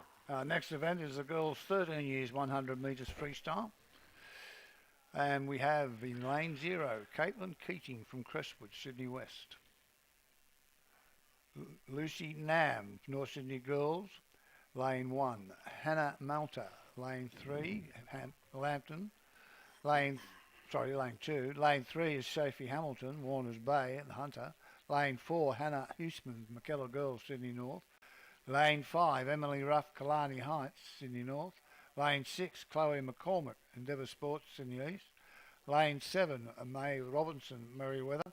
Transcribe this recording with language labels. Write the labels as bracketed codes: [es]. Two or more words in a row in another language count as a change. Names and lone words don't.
[en] Next event is the girls 13 years 100 metres freestyle. And we have in lane 0, Caitlin Keating from Crestwood, Sydney West. Lucy Nam, North Sydney Girls, lane 1. Hannah Malta, lane 3, Lambton. Lane 2. Lane 3 is Sophie Hamilton, Warners Bay at the Hunter. Lane 4, Hannah Huseman, McKellar Girls, Sydney North. Lane 5, Emily Ruff, Killarney Heights, Sydney North. Lane 6, Chloe McCormick, Endeavour Sports, Sydney East. Lane 7, May Robinson, Merriweather.